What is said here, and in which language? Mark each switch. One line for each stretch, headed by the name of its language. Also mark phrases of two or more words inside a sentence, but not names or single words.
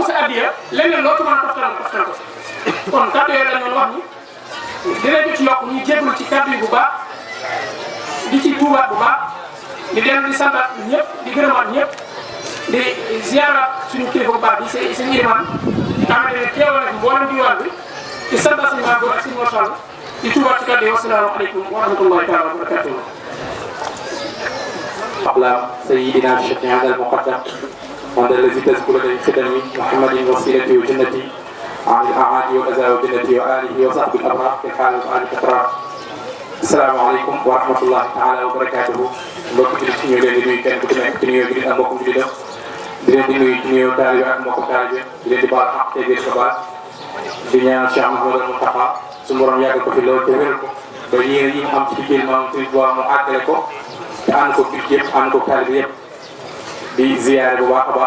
Wolof: sa addiya leneen loo ci mën a toftal ko si kon kàddu yooyu la ñu wax ni dinañ ko ci yokk ñu jégalu ci kàddu yi bu baax di ci tuubaat bu baax di dellu di santaat ñëpp di gërëmaat ñëpp di ziaraat suñu kilifa bu baax di seen iman xamante ne teewal na mboolem diwaan bi di santaat suñu maam ak suñu mosal di tuubaat ci kàddu yi
Arabic: والسلام عليكم ورحمة الله تعالى وبركاته. أقلام سيدنا الشفيع هذا المقدم وهذا الذي تذكر لديه خدمي محمد وسيلتي وجنتي عن الأعادي والأذى وجنتي وآله وصحبه الأبرار في حال وآل الأبرار. السلام عليكم ورحمة الله تعالى وبركاته.
Wolof: mbokk ci ñu leen di nuyu kenn ku ci nekk ci nuyoo bi ak mbokkum ci def di leen di nuyu ci nuyoo taalibe ak mbokkum taalibe di leen di baal xaq te gën ko baal di ñaan Cheikh Mouhamadou Moustapha su borom yàggal ko fi loolu te wéral ko ba yéen yi am ci liggéey maam Sëriñ Tuubaa mu àggale ko te ànd ko kii yëpp ànd ko taalibe yëpp di ziyaare bu baax a baax